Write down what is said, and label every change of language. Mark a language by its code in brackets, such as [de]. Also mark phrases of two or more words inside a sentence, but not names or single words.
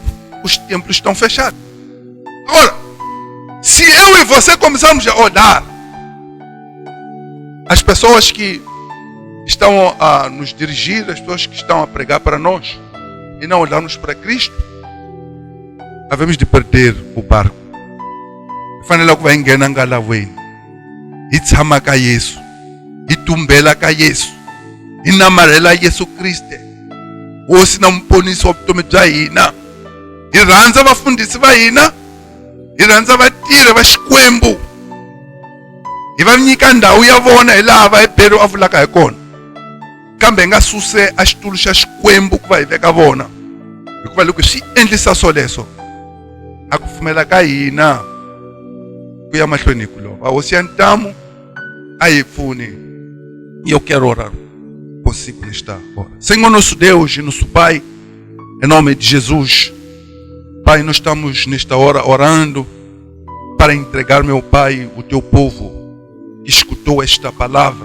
[pt] Os templos estão fechados. Agora, se eu e você começarmos a olhar as pessoas que estão a nos dirigir, as pessoas que estão a pregar para nós, e não olharmos para Cristo, havemos de perder o barco. [ts] Fanele ku va nghena ngalaweni, hi tshama ka Yesu, hi tumbela ka Yesu, hi namarhela Yesu Kriste, hosi na muponisi wa vutomi bya hina. Hi rhandza vafundhisi va hina, hi rhandza vatirhi va Xikwembu, hi va nyika ndhawu ya vona hi laha va heberi a vulaka hi kona, kambe hi nga suse a xitulu xa Xikwembu ku va hi veka vona, hikuva loko swi endlisa swoleswo a ku pfumela ka hina ku ya mahlweni ku lova. Hosi ya ntamu a hi pfuni. [pt] Eu quero orar por sigo nesta hora. Senhor nosso Deus e nosso Pai, em nome de Jesus, Pai, nós estamos nesta hora orando para entregar, meu Pai, o teu povo que escutou esta palavra.